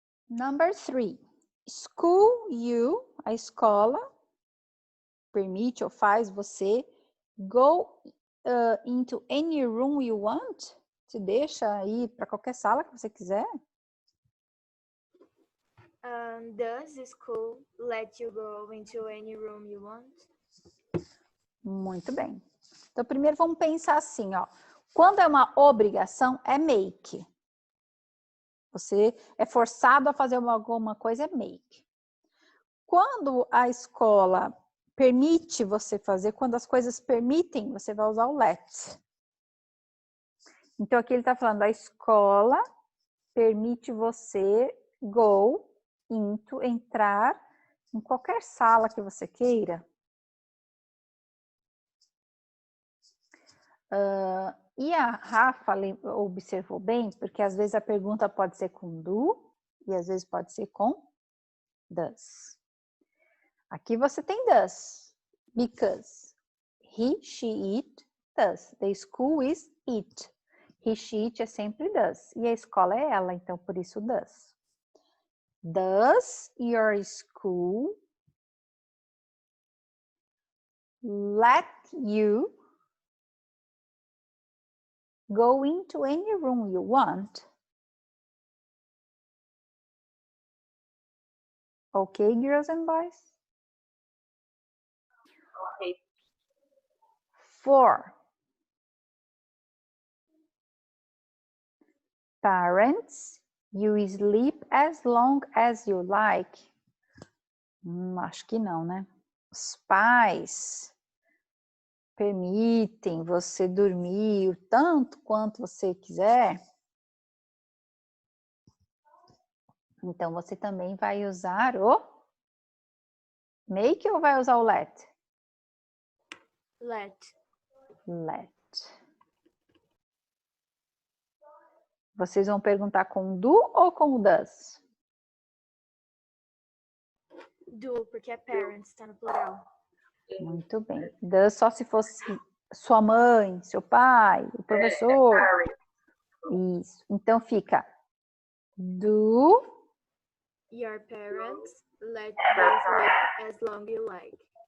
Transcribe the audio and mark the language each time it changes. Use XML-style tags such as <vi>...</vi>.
<en>Number 3. School you,</en> <pt>a escola, permite ou faz você</pt> <en>go into any room you want.</en> <pt>Te deixa ir para qualquer sala que você quiser.</pt> <en>Does the school let you go into any room you want?</en> <pt>Muito bem. Então, primeiro vamos pensar assim, ó. Quando é uma obrigação, é make. Você é forçado a fazer alguma coisa, é make. Quando a escola permite você fazer, quando as coisas permitem, você vai usar o let. Então, aqui ele está falando, a escola permite você</pt> <en>go into,</en> <pt>entrar em qualquer sala que você queira. E a Rafa observou bem, porque às vezes a pergunta pode ser com do e às vezes pode ser com does. Aqui você tem</pt> <en>does, because he, she, it, does. The school is it. He, she, it</en> <pt>é sempre</pt> <en>does.</en> <pt>E a escola é ela, então por isso does.</pt> <en>Does your school let you go into any room you want? Okay, girls and boys? Okay. 4. Parents, you sleep as long as you like.</en> <pt>Acho que não, né? Os pais permitem você dormir o tanto quanto você quiser. Então, você também vai usar o make ou vai usar o let?</pt> <en>Let. Let.</en> <pt>Vocês vão perguntar com do ou com does? Do, porque é parents, tá no plural. Muito bem. Does só se fosse sua mãe, seu pai, o professor. Isso. Então fica do</pt> <en>Your parents let you sleep as long you like.</en>